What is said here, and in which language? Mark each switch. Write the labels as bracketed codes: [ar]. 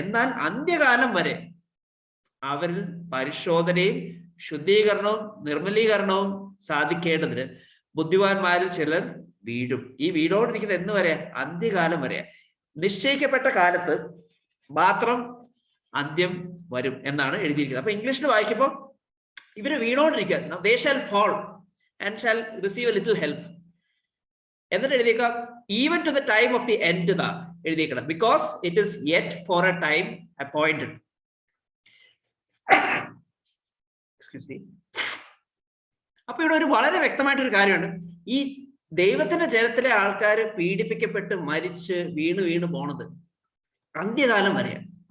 [ml] എന്നാൽ അന്ത്യകാലം വരെ അവരിൽ പരിശോധനയും ശുദ്ധീകരണവും നിർമ്മലീകരണവും സാധിക്കേണ്ടതിന് ബുദ്ധിമാന്മാരിൽ ചിലർ വീഴും. ഈ വീടോടിരിക്കുന്നത് എന്ന് വരെ? അന്ത്യകാലം വരെ. നിശ്ചയിക്കപ്പെട്ട കാലത്ത് മാത്രം അന്ത്യം വരും എന്നാണ് എഴുതിയിരിക്കുന്നത്. അപ്പൊ ഇംഗ്ലീഷിൽ വായിക്കുമ്പോൾ ഇവര് വീണോണ്ടിരിക്കുക, [en] they shall fall and shall receive a little help. [ml] എന്നിട്ട് എഴുതിയേക്കാം [en] even to the time of the end [ml] എഴുതിയേക്കണം, [en] Because it is yet for a time appointed. [ml] അപ്പൊ ഇവിടെ ഒരു വളരെ വ്യക്തമായിട്ടൊരു കാര്യമുണ്ട്. ഈ ദൈവത്തിന്റെ ജനത്തിലെ ആൾക്കാർ പീഡിപ്പിക്കപ്പെട്ട് മരിച്ച് വീണ് പോണത് അന്ത്യകാലം വരെയാണ്.